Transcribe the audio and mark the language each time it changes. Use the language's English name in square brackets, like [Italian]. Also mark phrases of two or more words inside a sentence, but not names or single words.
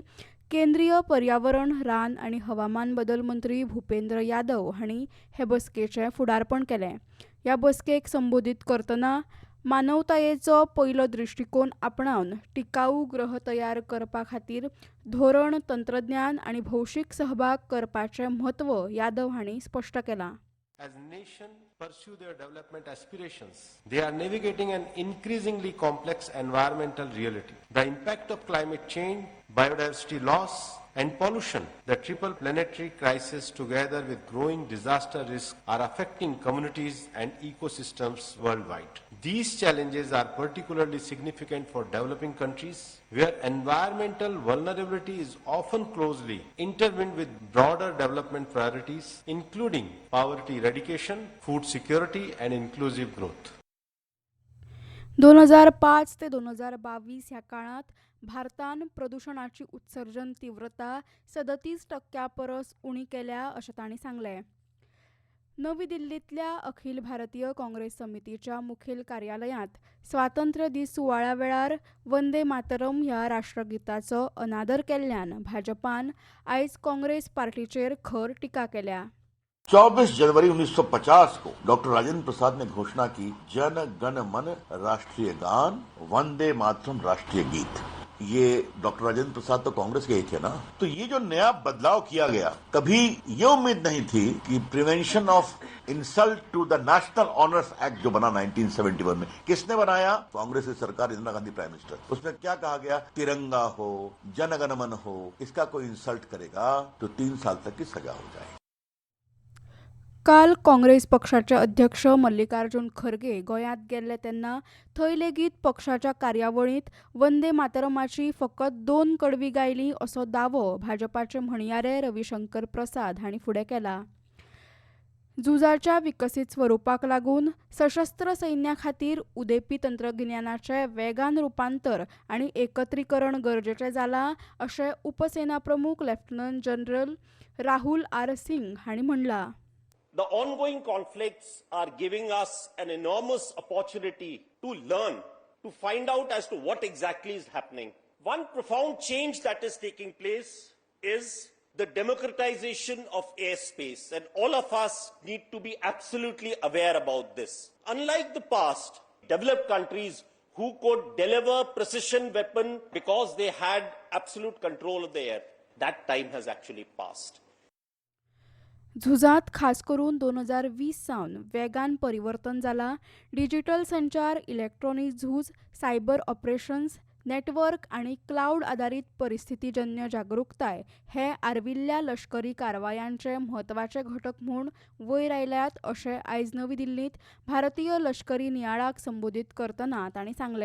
[Konkani] केंद्रीय पर्यावरण, रान आनी हवामान बदल मंत्री भुपेंद्र यादव हांणी हे बसकेचें फुडारपण केलें. ह्या बसकेक संबोधीत करतना मानवतायेचो पयलो दृश्टिकोन आपणावन टिकाऊ ग्रह तयार करपा खातीर धोरण, तंत्रज्ञान आनी भौशीक सहभाग करपाचें म्हत्व यादव हांणी स्पश्ट केलां. [English] As nations pursue their development aspirations, they are navigating an increasingly complex environmental reality. The impact of climate change, biodiversity loss, and pollution, the triple planetary crisis together with growing disaster risk are affecting communities and ecosystems worldwide. These challenges are particularly significant for developing countries where environmental vulnerability is often closely intertwined with broader development priorities, including poverty eradication, food security, and inclusive growth. [Konkani] 2005 ते 2022 ह्या काळात भारतान प्रदूषणाची उत्सर्जन तीव्रता 37% परस उणी केल्या अशें तांणी सांगलें. नवी दिल्लींतल्या अखिल भारतीय काँग्रेस समितीच्या मुखेल कार्यालयांत स्वातंत्र्य दीस सुवाळ्या वेळार वंदे मातरम ह्या राष्ट्रगिताचो अनादर केल्ल्यान भाजपान आयज काँग्रेस पार्टीचेर खर टिका केल्या. [Hindi] 24 जनवरी 1950 को डॉक्टर राजेंद्र प्रसाद ने घोषणा की, जन गण मन राष्ट्रीय गान, वंदे मातरम राष्ट्रीय गीत. ये डॉक्टर राजेंद्र प्रसाद तो कांग्रेस के ही थे ना. तो ये जो नया बदलाव किया गया, कभी ये उम्मीद नहीं थी कि प्रिवेंशन ऑफ इंसल्ट टू द नेशनल ऑनर्स एक्ट जो बना 1971 में, किसने बनाया? कांग्रेस की सरकार, इंदिरा गांधी [English] prime minister. [Hindi] उसमें क्या कहा गया? तिरंगा हो, जनगण मन हो, इसका कोई इंसल्ट करेगा तो 3 साल तक की सजा हो जाए. [Konkani] काल काँग्रेस पक्षाचे अध्यक्ष मल्लिकार्जुन खरगे गोंयांत गेल्ले तेन्ना थंय लेगीत पक्षाच्या कार्यावळींत वंदे मातरमाची फकत 2 कडवी गायली असो दावो भाजपाचे म्हणयारे रविशंकर प्रसाद हांणी फुडें केला. झुजाच्या विकसीत स्वरुपाक लागून सशस्त्र सैन्या खातीर उदेपी तंत्रगिन्यानाचें वेगान रुपांतर आनी एकत्रीकरण गरजेचें जालां अशें उपसेना प्रमुख लेफ्टनंट जनरल राहुल आर. सिंग हांणी म्हणलां. [English] The ongoing conflicts are giving us an enormous opportunity to learn, to find out as to what exactly is happening. One profound change that is taking place is the democratization of airspace, and all of us need to be absolutely aware about this. Unlike the past, developed countries who could deliver precision weapon because they had absolute control of the air, that time has actually passed. [Konkani] झुजांत खास करून 2020 सावन वेगान परिवर्तन जालां. डिजिटल संचार, इलेक्ट्रॉनिक झूज, [English] cyber operations, [Konkani] नेटवर्क आनी क्लाउड आधारीत परिस्थितीजन्य जागरूकताय हे आर्विल्ल्या लश्करी कारवायांचे म्हत्वाचे घटक म्हूण वयर आयल्यात अशें आयज नवी दिल्लींत भारतीय लश्करी नियाळाक संबोधीत करतना तांणी सांगलें.